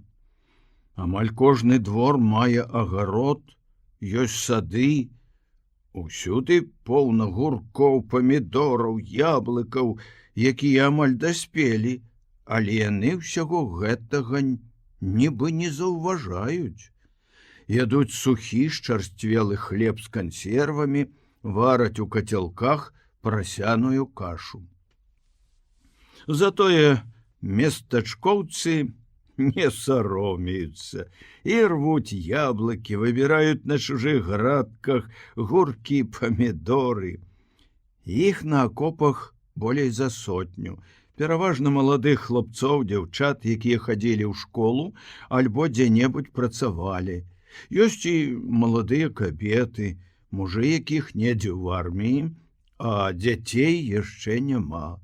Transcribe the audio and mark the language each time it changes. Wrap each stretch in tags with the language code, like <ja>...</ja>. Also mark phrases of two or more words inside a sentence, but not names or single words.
<be>Амаль кожны двор мае агарод, ёсць сады, усюды поўна гуркоў, памідораў, яблыкаў, якія амаль даспелі, але яны ўсяго гэтага нібы не заўважаюць. Ядуць сухі шчарсцвелы хлеб з кансервамі, вараць у кацялках прасяную кашу.</be> <ru>Затое местачкоўцы не саромеются и рвут яблоки, выбирают на чужих градках гурки, помидоры. Их на окопах болей за 100.</ru> <be>Пераважна маладых хлопцоў, дзяўчат, якія хадзілі ў школу альбо дзе-небудзь працавалі. Ёсць і маладыя кабеты, мужы якіх недзе ў арміі, а дзяцей яшчэ няма.</be>